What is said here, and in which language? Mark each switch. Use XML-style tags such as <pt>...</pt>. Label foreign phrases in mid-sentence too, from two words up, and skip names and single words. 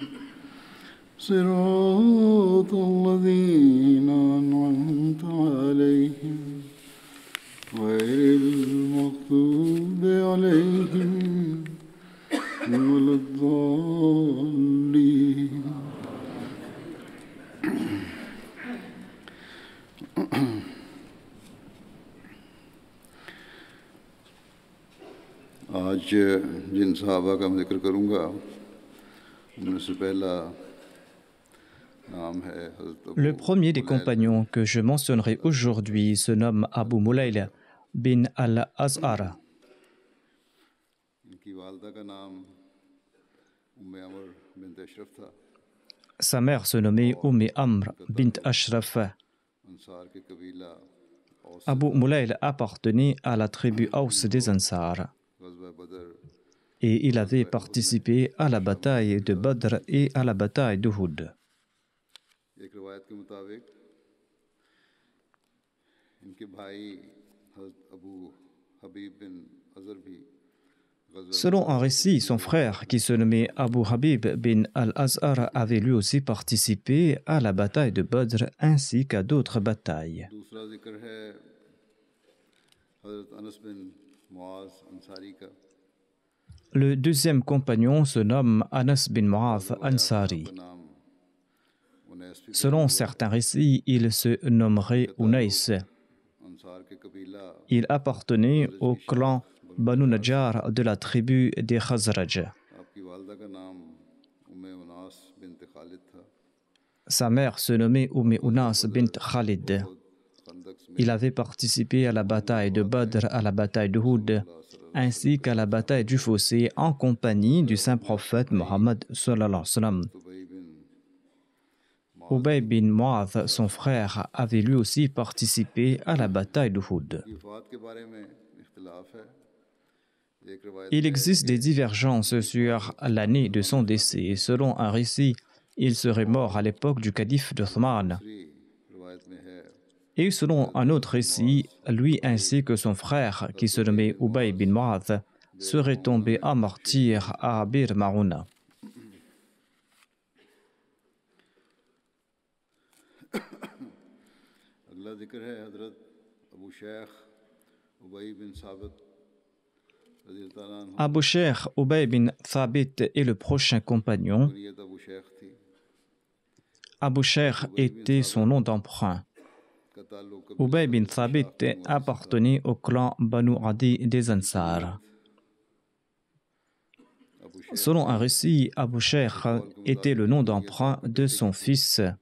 <ar>صراط الذين أنعمت عليهم غير المغضوب عليهم ولا الضالين.</ar> <ur>آج جن صحابہ کا میں ذکر کروں گا ان میں سے پہلا نام ہے حضرت</ur> <fr>Le premier des compagnons que je mentionnerai aujourd'hui se nomme Abu Mulayla bin al-Azhar.</fr> <ur>ان کی والدہ کا نام ام عمر بنت اشرف تھا.</ur> <fr>Sa mère se nommait Amr bint Ashraf.</fr> <ur>انصار کے قبیلہ اوس</ur> <fr>Abu Mulayla appartenait à la tribu Aus des Ansar</fr> <ur>غزوہ بدر</ur> <fr>et il avait participé à la bataille de Badr et à la bataille d'Uhud.</fr> <ur>ایک روایت کے مطابق ان کے بھائی حضرت ابو حبیب بن ازر بھی</ur> <fr>Selon un récit, son frère, qui se nommait Abu Habib bin al-Azhar, avait lui aussi participé à la bataille de Badr ainsi qu'à d'autres batailles.</fr> <ur>دوسرا ذکر ہے حضرت انس بن معاذ انصاری کا.</ur> <fr>Le deuxième compagnon se nomme Anas bin Mu'adh Ansari.</fr> <ur>نام انیس بھی</ur> <fr>Selon certains récits, il se nommerait Unais.</fr> <ur>انصار کے قبیلہ</ur> <fr>Il appartenait au clan Banu Najjar de la tribu des Khazraj.</fr> <ur>آپ کی والدہ کا نام ام اناس بنت خالد تھا.</ur> <fr>Sa mère se nommait Unas bint Khalid.</fr> <ur>خندق میں</ur> <fr>Il avait participé à la bataille de Badr, à la bataille de Hud, ainsi qu'à la bataille du Fossé en compagnie du saint prophète Mohammed</fr> <ar>صلى الله عليه وسلم.</ar> <ur>دبئی بن</ur> <fr>Ubay bin Mu'adh, son frère, avait lui aussi participé à la bataille de Hud.</fr> <ur>کی وفات کے بارے میں اختلاف ہے. ایک روایت</ur> <fr>Il existe des divergences sur l'année de son décès. Selon un récit, il serait mort à l'époque du calife d'Othman.</fr> <ur>روایت میں ہے</ur> <fr>Et selon un autre récit, lui ainsi que son frère, qui se nommait Ubay bin Mu'adh, seraient tombés en martyr à Bir Marouna.</fr> <ur>اگلا ذکر ہے حضرت ابو شیخ ابی بن ثابت</ur> <ar>رضي الله تعالى عنه.</ar> <fr>Abu Sheikh Ubay bin Thabit est le prochain compagnon.</fr> <ur>کنیت ابو شیخ تھی.</ur> <fr>Abu Sheikh était son nom d'emprunt.</fr> <ur>کا تعلق</ur> <fr>Ubay bin Thabit appartenait au clan Banu Adi des Ansar. Selon un récit, Abu Sheikh était le nom d'emprunt de son fils.</fr>